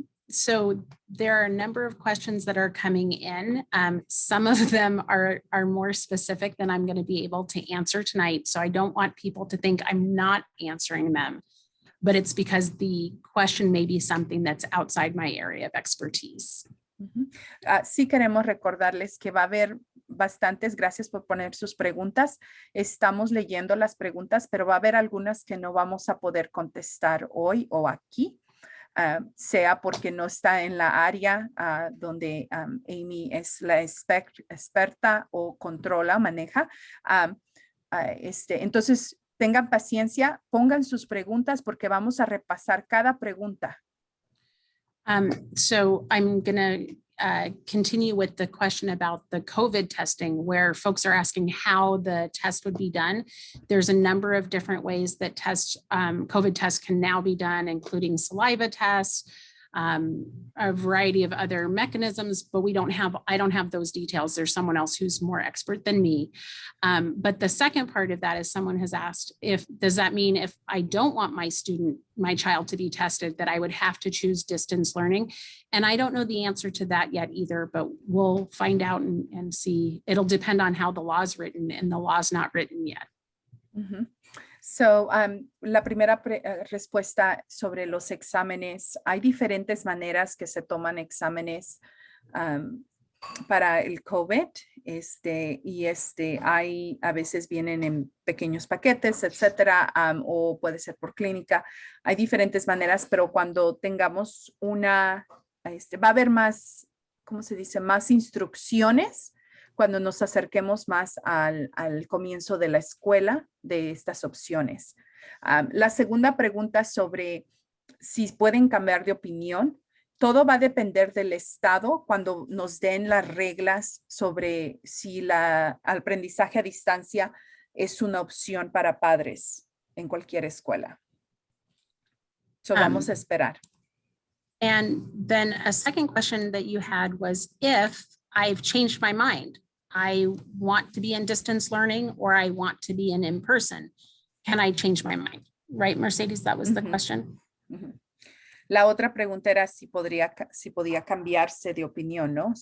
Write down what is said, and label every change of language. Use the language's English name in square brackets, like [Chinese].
[English] So there are a number of questions that are coming in. Some of them are more specific than I'm going to be able to answer tonight. So I don't want people to think I'm not answering them, but it's because the question may be something that's outside my area of expertise. [Spanish] Sí queremos recordarles que va a haber bastantes, gracias por poner sus preguntas. Estamos leyendo las preguntas, pero va a haber algunas que no vamos a poder contestar hoy o aquí. Sea porque no está en la área donde Amy es la experta o controla, maneja. Entonces, tengan paciencia, pongan sus preguntas porque vamos a repasar cada pregunta. [English] So I'm going to continue with the question about the COVID testing, where folks are asking how the test would be done. There's a number of different ways that COVID tests can now be done, including saliva tests, a variety of other mechanisms, but I don't have those details. There's someone else who's more expert than me. But the second part of that is someone has asked, does that mean if I don't want my child to be tested, that I would have to choose distance learning? And I don't know the answer to that yet either, but we'll find out and see. It'll depend on how the law is written, and the law is not written yet. Mm-hmm. [Spanish] So, la primera respuesta sobre los exámenes, hay diferentes maneras que se toman exámenes para el COVID, hay, a veces vienen en pequeños paquetes, etcétera, o puede ser por clínica. Hay diferentes maneras, pero cuando tengamos va a haber más, ¿cómo se dice? Más instrucciones cuando nos acerquemos más al comienzo de la escuela de estas opciones. La segunda pregunta sobre si pueden cambiar de opinión. Todo va a depender del estado cuando nos den las reglas sobre si el aprendizaje a distancia es una opción para padres en cualquier escuela. So vamos a esperar. [English] And then a second question that you had was, if I've changed my mind, I want to be in distance learning or I want to be in person, can I change my mind? Right, Mercedes, that was the question. [Spanish] La otra pregunta era si podía cambiarse de opinión, ¿no?